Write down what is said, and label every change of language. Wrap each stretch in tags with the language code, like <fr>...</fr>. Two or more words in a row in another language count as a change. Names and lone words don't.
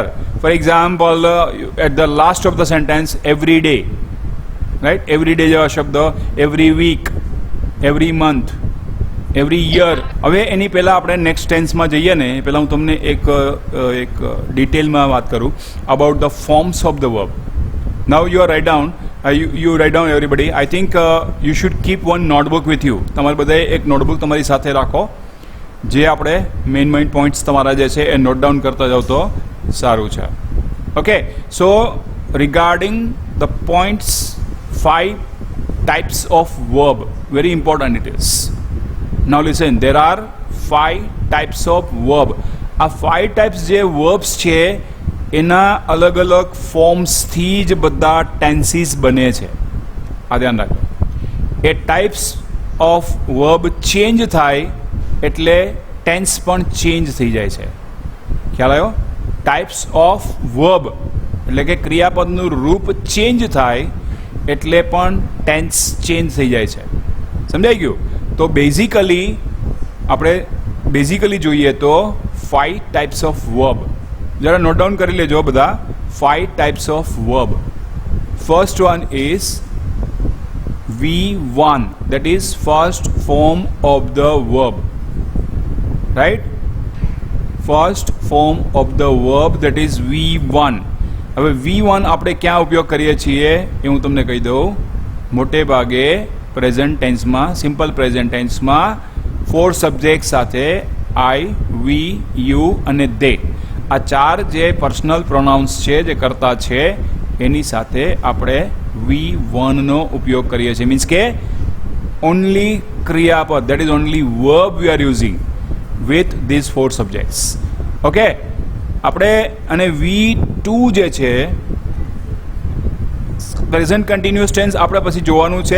<en>for example at the last of the sentence every day, right, every day, રાઈટ, એવરી ડે</en> <gu>જેવા શબ્દ,</gu> <en>every week, every month, every year.</en> <gu>હવે એની પહેલાં આપણે નેક્સ્ટ ટેન્સમાં જઈએ ને એ પહેલાં હું તમને એક ડિટેલમાં વાત કરું</gu> <en>about the forms of the verb. now you are write down, you write down everybody. I think you should keep one notebook with you.</en> <gu>તમારે બધાએ એક નોટબુક તમારી સાથે રાખો, જે આપણે</gu> <en>main points</en> <gu>તમારા જે છે એ</gu> <en>note down</en> <gu>કરતા જાઓ તો સારું છે.</gu> <en>okay, so regarding the points, 5 types of verb, very important it is. Now listen, there are 5 types of verb.</en> <gu>આ 5 types જે verbs છે એના અલગ અલગ ફોર્મ્સથી જ બધા ટેન્સીસ બને છે. આ ધ્યાન રાખો. એ</gu> <en>types of verb change</en> <gu>થાય એટલે ટેન્સ પણ ચેન્જ થઈ જાય છે. ખ્યાલ આવ્યો?</gu> <en>types of verb</en> <gu>એટલે કે ક્રિયાપદનું રૂપ ચેન્જ થાય એટલે પણ ટેન્સ ચેન્જ થઈ જાય છે. સમજાઈ ગયું? તો બેઝિકલી જોઈએ તો</gu> <en>5 types of verb.</en> <gu>જરા</gu> <en>note down</en> <gu>કરી લેજો બધા.</gu> <en>5 types of verb. First one is V1, that is first form of the verb, right? First form of the verb, that is V1.</en> <gu>હવે V1 આપણે ક્યાં ઉપયોગ કરીએ છીએ એ હું તમને કહી દઉં. મોટે ભાગે પ્રેઝન્ટ ટેન્સમાં,</gu> <en>simple present</en> <gu>ટેન્સમાં 4 સબ્જેક્ટ સાથે</gu> <en>I, we, you</en> <gu>અને they, આ 4 જે</gu> <en>personal pronouns</en> <gu>છે, જે કરતા છે, એની સાથે આપણે V1નો ઉપયોગ કરીએ છીએ.</gu> <en>મીન્સ કે ઓનલી ક્રિયાપદ, that is only verb we are using with these 4 subjects.</en> <gu>ઓકે, આપણે અને V2 જે છે</gu> <en>present continuous tense</en> <gu>આપણે પછી જોવાનું છે.</gu>